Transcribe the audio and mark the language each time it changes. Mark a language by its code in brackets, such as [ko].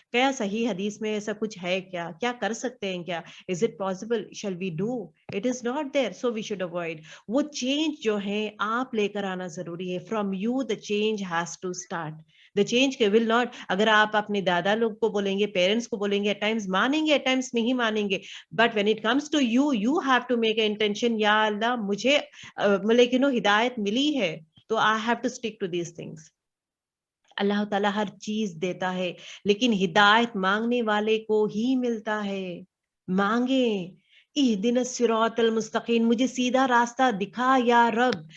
[ur] کیا صحیح حدیث میں ایسا کچھ ہے کیا کر سکتے ہیں کیا؟ [en] Is it possible? Shall we do? It is not there, so we should avoid. [ur] وہ چینج جو ہے آپ لے کر آنا ضروری ہے. [en] From you the change has to start. The change will not. [ur] اگر آپ اپنے دادا لوگ کو بولیں گے، پیرنٹس کو بولیں گے، [en] at times [ur] مانیں گے، ایٹ ٹائمز نہیں مانیں گے. [en] But when it comes to you, you have to make an intention. [ur] یا اللہ مجھے لیکن ہدایت ملی ہے تو [en] I have to stick to these things. [ur] اللہ تعالیٰ ہر چیز دیتا ہے لیکن ہدایت مانگنے والے کو ہی ملتا ہے. مانگیں [ar] اہدنا الصراط المستقیم، [ur] مجھے سیدھا راستہ دکھا یا رب.